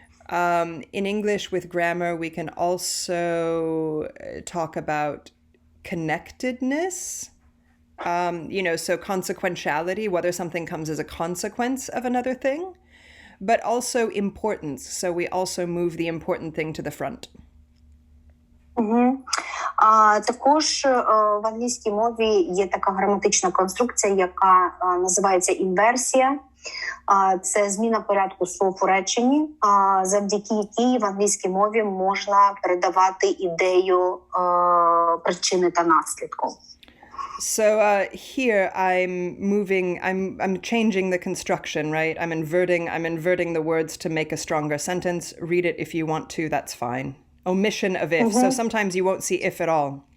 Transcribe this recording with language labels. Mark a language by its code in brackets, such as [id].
[en] In English with grammar, we can also talk about connectedness. So consequentiality, whether something comes as a consequence of another thing, but also importance. So we also move the important thing to the front. [uk] Також в англійській мові є така граматична конструкція, яка називається інверсія. Це зміна порядку слов у реченні, завдяки якій в англійській мові можна передавати ідею причини та наслідку. [en] So here I'm changing the construction, right? I'm inverting the words to make a stronger sentence. Read it if you want to, that's fine. Omission of if. So sometimes you won't see if at all.